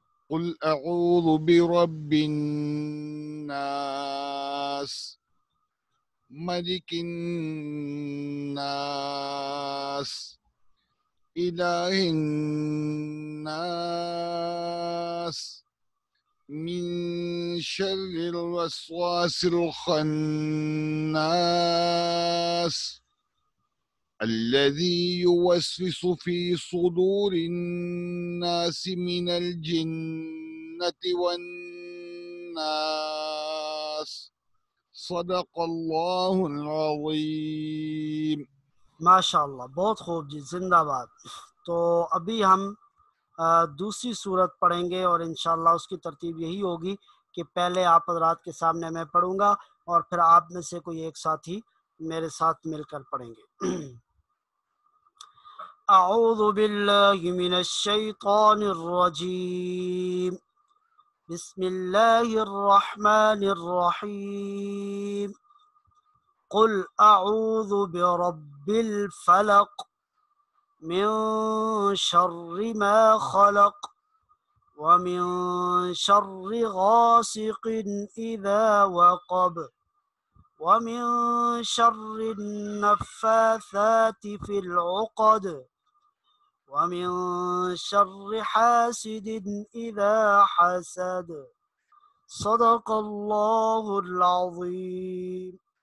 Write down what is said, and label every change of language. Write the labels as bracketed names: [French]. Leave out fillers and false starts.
[Arabic] قل اعوذ برب الناس ملک الناس الہ الناس من شر الوسواس الخناس الذي يوسوس في صدور الناس من الجنة والناس. صدق اللہ العظیم. [Urdu] ماشاء اللہ، بہت خوب جی، زندہ باد. تو ابھی ہم دوسری صورت پڑھیں گے، اور انشاءاللہ اس کی ترتیب یہی ہوگی کہ پہلے آپ حضرات کے سامنے میں پڑھوں گا، اور پھر آپ میں سے کوئی ایک ساتھی میرے ساتھ مل کر پڑھیں گے. [Arabic] اعوذ باللہ من الشیطان الرجیم. بسم اللہ الرحمن الرحیم. قل اعوذ برب الفلق من شر ما خلق ومن شر غاسق اذا وقب ومن شر النفاثات في العقد ومن شر حاسد إذا حسد صدق اللہ العظیم۔